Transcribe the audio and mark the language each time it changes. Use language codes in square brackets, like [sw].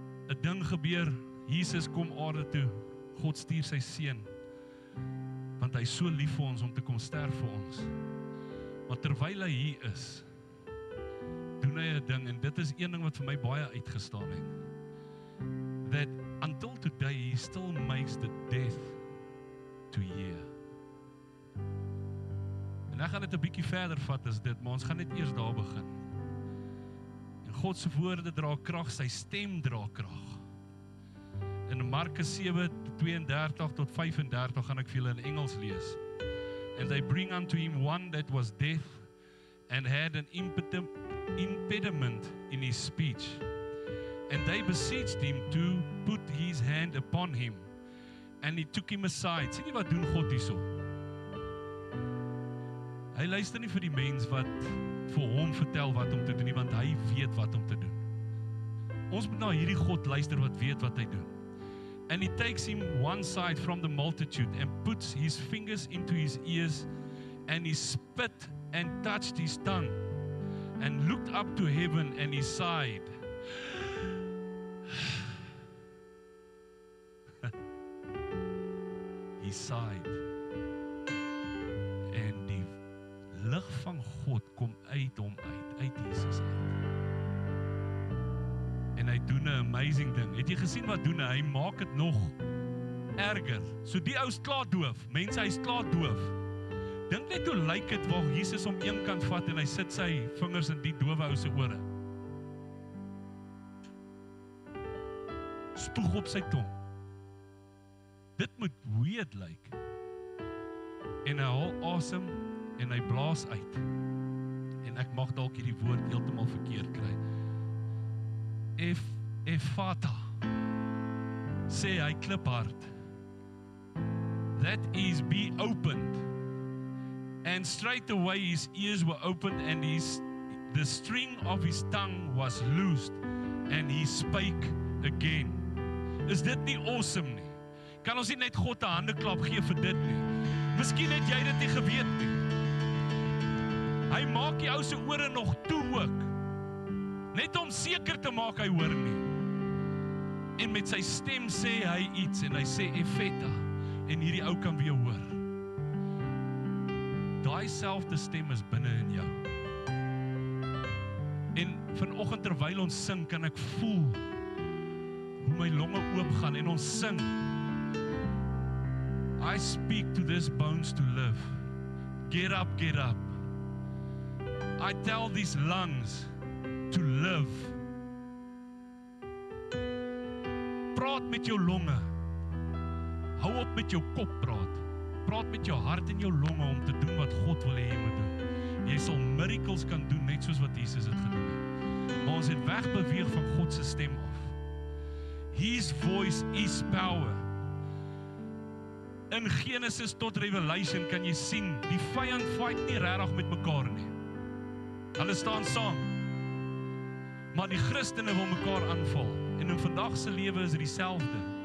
[af] 'n ding gebeur, Jesus kom aarde toe, God stuur sy seun, want hy is so lief vir ons om te kom sterf vir ons. Maar terwyl hy hier is, doen hy 'n ding, en dit is een ding wat vir my baie uitgestaan het. [en] That until today, he still makes the death to hear. [af] En ek gaan dit 'n bietjie verder vat as dit, maar ons gaan net eers daar begin. En God se woorde dra krag, sy stem dra krag. In Markus 7:32 tot 35 gaan ek vir julle in Engels lees. [en] And they bring unto him one that was deaf and had an impediment in his speech. And they beseeched him to put his hand upon him. And he took him aside. [af] Sien jy wat doen God hierso? Hy luister nie vir die mens wat vir hom vertel wat om te doen nie, want hy weet wat om te doen. Ons moet na hierdie God luister wat weet wat hy doen. [en] And he takes him one side from the multitude and puts his fingers into his ears, and he spit and touched his tongue and looked up to heaven, and he sighed. He sighed. [af] En die lig van God kom uit hom uit Jesus uit. En hy doen 'n amazing ding. Het jy gesien wat doen hy? Hy maak dit nog erger. So die ou is klaar doof. Mense, hy is klaar doof. Dink net hoe lyk dit waar Jesus hom een kant vat en hy sit sy vingers in die dowe ou se ore. Spoeg op sy tong. Dit moet weird lyk. En hy haal asem en hy blaas uit. En ek mag dalk hierdie woord heeltemal verkeerd kry. Ephata, sê hy kliphard. [en] That is, be opened. And straight away his ears were opened, and the string of his tongue was loosed, and he spake again. [af] Is dit nie awesome nie? Kan ons nie net God 'n handeklap gee vir dit nie? Miskien het jy dit nie geweet nie. Hy maak die ou se ore nog toe ook. Net om seker te maak hy hoor nie. En met sy stem sê hy iets en hy sê Epheta en hierdie ou kan weer hoor. Daai selfde stem is binne in jou. En vanoggend terwyl ons sing kan ek voel hoe my longe oop gaan en ons sing. [en] I speak to this bones to live. Get up, get up. I tell these lungs to live. [af] Praat met jou longe. Hou op met jou kop praat. Praat met jou hart en jou longe om te doen wat God wil hê jy moet doen. Jy sal miracles kan doen net soos wat Jesus het gedoen het. Maar ons het wegbeweeg van God se stem af. [en] His voice is power. [af] In Genesis tot Revelation kan jy sien, die vyand fight nie regtig met mekaar nie. Hulle staan saam. Maar die Christene wil mekaar aanval. En in vandag se lewe is dit dieselfde.